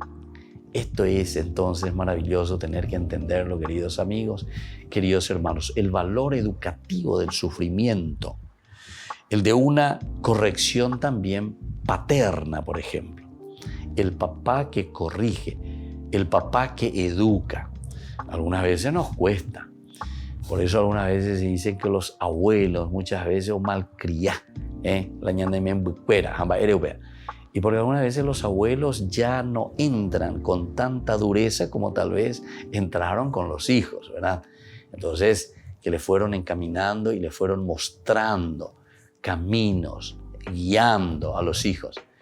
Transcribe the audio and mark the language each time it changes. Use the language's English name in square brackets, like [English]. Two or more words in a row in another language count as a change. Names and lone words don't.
[Spanish] Esto es entonces maravilloso tener que entenderlo, queridos amigos, queridos hermanos, el valor educativo del sufrimiento, el de una corrección también paterna, por ejemplo, el papá que corrige, el papá que educa. Algunas veces nos cuesta, por eso algunas veces se dice que los abuelos muchas veces o malcriados, la [Guarani] ñanda men buquera, jamba ereupe. [Spanish] Y porque algunas veces los abuelos ya no entran con tanta dureza como tal vez entraron con los hijos, ¿verdad? Entonces, que le fueron encaminando y le fueron mostrando caminos, guiando a los hijos.